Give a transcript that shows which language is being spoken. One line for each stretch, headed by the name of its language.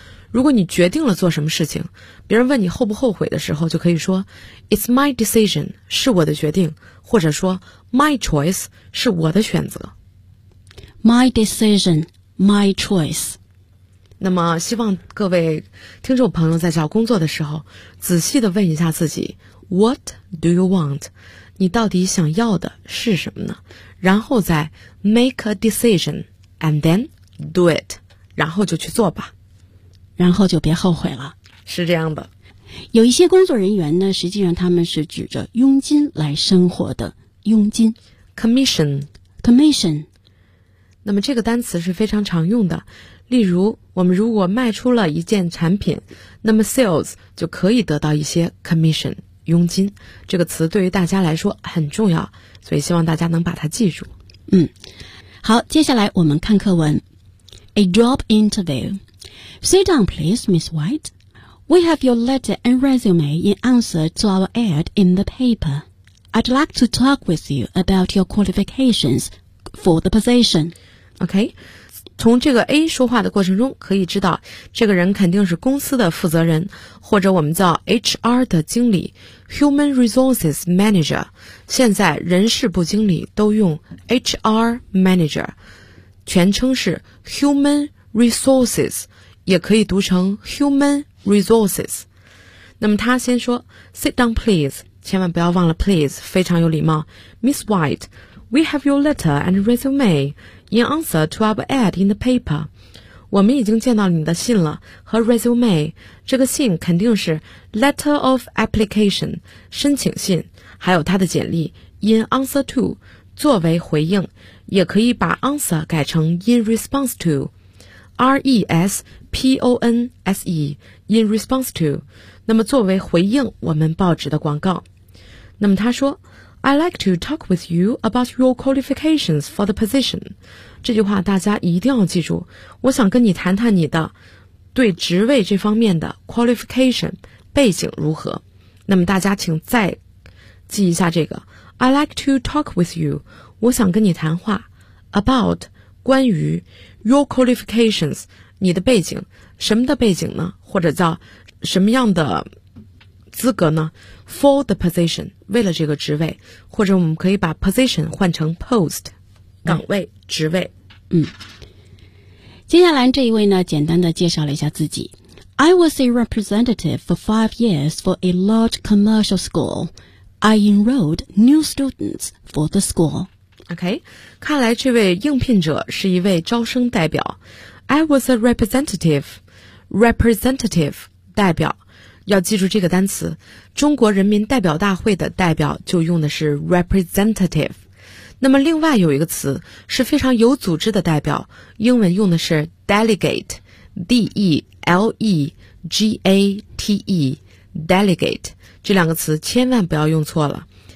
Chinese: 如果你决定了做什么事情，别人问你后不后悔的时候，就可以说
English: It's my decision,
Chinese: 是我的决定，或者说
English: My choice,
Chinese: 是我的选择。
English: My decision, my choice。
Chinese: 那么希望各位听众朋友在找工作的时候仔细地问一下自己
English: What do you want?
Chinese: 你到底想要的是什么呢？然后再
English: make a decision and then do it，
Chinese: 然后就去做吧，然后就别后悔了。是这样的，有一些工作人员呢，实际上他们是指着佣金来生活的，佣金
English: commission commission。
Chinese: 那么这个单词是非常常用的，例如我们如果卖出了一件产品，那么 sales 就可以得到一些 commission 佣金。这个词对于大家来说很重要，所以希望大家能把它记住。嗯，好，接下来我们看课文。A job interview.
English: Sit down please, Miss White. We have your letter and resume in answer to our ad in the paper. I'd like to talk with you about your qualifications for the position. Okay.
Chinese: 从这个 A 说话的过程中可以知道，这个人肯定是公司的负责人，或者我们叫 HR 的经理，
English: Human Resources Manager。
Chinese: 现在人事部经理都用 HR Manager， 全称是 Human Resources， 也可以读成 Human Resources。那么他先说
English: Sit down please，
Chinese: 千万不要忘了 please， 非常有礼貌。
English: Miss White, We have your letter and resumeIn answer to our ad in the paper,
Chinese: 我们已经见到你的信了和 resume, 这个信肯定是
English: letter of application,
Chinese: 申请信，还有他的简历
English: in answer to,
Chinese: 作为回应，也可以把 answer 改成
English: in response to,
Chinese: R-E-S-P-O-N-S-E, in response to, 那么作为回应我们报纸的广告。那么他说
English: I'd like to talk with you about your qualifications for the position.
Chinese: 这句话大家一定要记住，我想跟你谈谈你的对职位这方面的 qualification 背景如何。那么大家请再记一下这个
English: I'd like to talk with you,
Chinese: 我想跟你谈话 about 关于 your qualifications 你的背景，什么的背景呢，或者叫什么样的资格呢？
English: For the position，
Chinese: 为了这个职位，或者我们可以把 position 换成 post， 岗位、职位。嗯，接下来这一位呢，简单的介绍了一下自己。
English: I was a representative for 5 years for a large commercial school. I enrolled new students for the school.
Chinese: OK， 看来这位应聘者是一位招生代表。
English: I was a representative
Chinese: 代表。要记住这个单词，中国人民代表大会的代表就用的是 representative。那么另外有一个词是非常有组织的代表，英文用的是 delegate， D-E-L-E-G-A-T-E delegate， 这两个词千万不要用错了。